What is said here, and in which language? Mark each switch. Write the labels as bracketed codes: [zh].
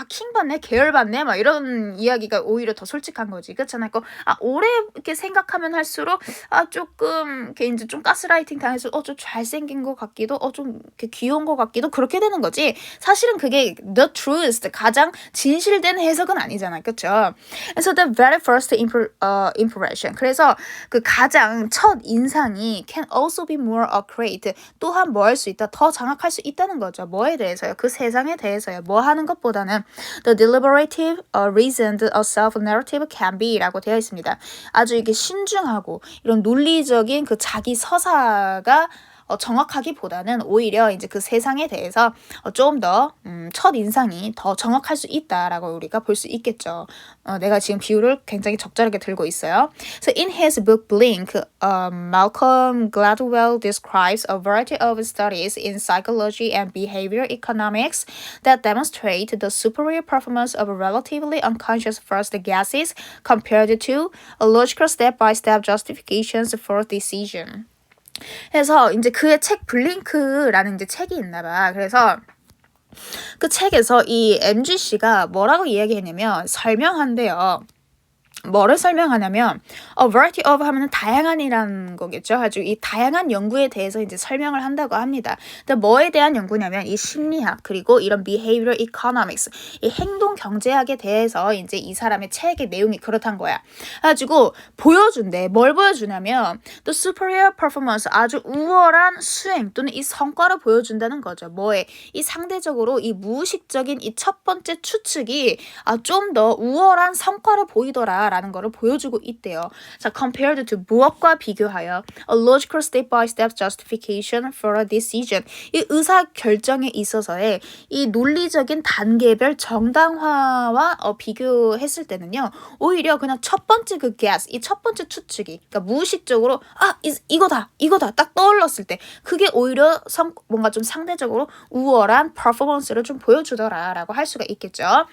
[ko] 킹 받네, 계열 받네, 막 이런 이야기가 오히려 더 솔직한 거지. 그렇잖아. 오래 이렇게 생각하면 할수록 조금 이렇게 이제 좀 가스라이팅 당해서 좀 잘생긴 것 같기도, 좀 이렇게 귀여운 것 같기도 그렇게 되는 거지. 사실은 그게 the truth 가장 진실된 해석은 아니잖아, 그렇죠? [en] 그래서 the very first impression. [ko] 그래서 그 가장 첫 인상이 can also be more accurate. 또한 뭐 할 수 있다, 더 장악할 수 있다는 거죠. 뭐에 대해서요? 그 세상에 대해서요. 뭐 하는 것보다는 the deliberative reasoned self-narrative can be 라고 되어 있습니다. 아주 이게 신중하고 이런 논리적인 그 자기 서사가 정확하기보다는 오히려 이제 그 세상에 대해서 좀 더 첫 인상이 더 정확할 수 있다라고 우리가 볼 수 있겠죠. 내가 지금 비유를 굉장히 적절하게 들고 있어요. [en] So in his book Blink, Malcolm Gladwell describes a variety of studies in psychology and behavior economics that demonstrate the superior performance of relatively unconscious first guesses compared to logical step-by-step justifications for decision. [ko] 해서 이제 그의 책 블링크라는 이제 책이 있나 봐. 그래서 그 책에서 이 MG씨가 뭐라고 이야기했냐면 설명한대요. 뭐를 설명하냐면 variety of 하면은 다양한이라는 거겠죠. 아주 이 다양한 연구에 대해서 이제 설명을 한다고 합니다. 근데 뭐에 대한 연구냐면 이 심리학 그리고 이런 behavioral economics 이 행동 경제학에 대해서 이제 이 사람의 책의 내용이 그렇단 거야. 가지고 보여준대. 뭘 보여주냐면 the superior performance 아주 우월한 수행 또는 이 성과를 보여준다는 거죠. 뭐에 이 상대적으로 이 무의식적인 이 첫 번째 추측이 좀 더 우월한 성과를 보이더라. 라는 거를 보여주고 있대요. [en] 자, compared to 무엇과 비교하여 a logical step-by-step justification for a decision. [ko] 이 의사 결정에 있어서의 이 논리적인 단계별 정당화와 비교했을 때는요. 오히려 그냥 첫 번째 그 guess, 이 첫 번째 추측이 그러니까 무의식적으로 이거다 딱 떠올랐을 때 그게 오히려 뭔가 좀 상대적으로 우월한 퍼포먼스를 좀 보여주더라라고 할 수가 있겠죠.